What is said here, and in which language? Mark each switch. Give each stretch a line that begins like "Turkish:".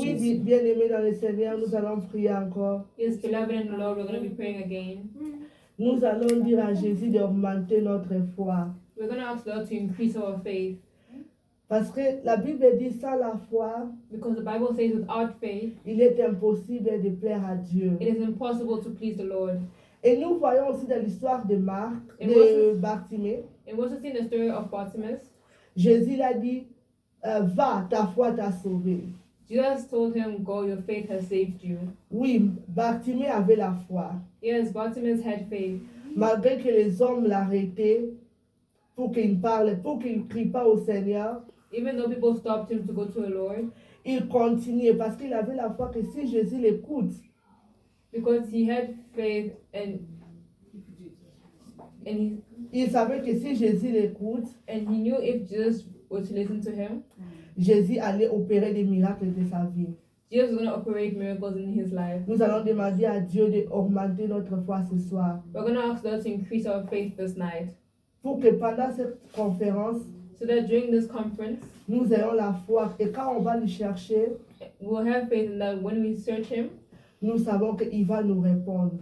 French: Oui, bien-aimés dans le Seigneur, nous allons prier encore.
English: Yes, beloved in the Lord, we're going to be praying again.
French: Nous allons dire à Jésus d'augmenter notre foi.
English: We're going to ask God to increase our faith.
French: Parce que la Bible dit sans la foi,
English: Because the Bible says without faith,
French: il est impossible de plaire à Dieu.
English: it is impossible to please the Lord.
French: Et nous voyons aussi dans l'histoire de Marc, Et de Bartimée,
English: And we also see the story of Bartimaeus.
French: Jésus l'a dit, va, ta foi t'a sauvé.
English: Jesus told him, go, your faith has saved you.
French: Oui, Bartimée avait la foi.
English: Yes, Bartimaeus had faith.
French: Malgré que les hommes l'arrêtaient pour qu'il parle, pour qu'il ne crie pas au Seigneur,
English: Even though people stopped him to go to the Lord,
French: il continuait parce qu'il avait la foi que si Jésus l'écoute,
English: because he had faith and
French: il savait que si Jésus l'écoute,
English: he knew if Jesus were to listen to him,
French: Jésus allait opérer des miracles de sa vie.
English: Jesus was going to operate miracles in his life.
French: Nous allons demander à Dieu d'augmenter notre foi ce soir.
English: We're going to ask God to increase our faith this night,
French: Pour que pendant cette conférence,
English: so that during this conference,
French: nous ayons la foi. Et quand on va le chercher,
English: we'll have faith in that when we search him,
French: nous savons qu'il va nous répondre.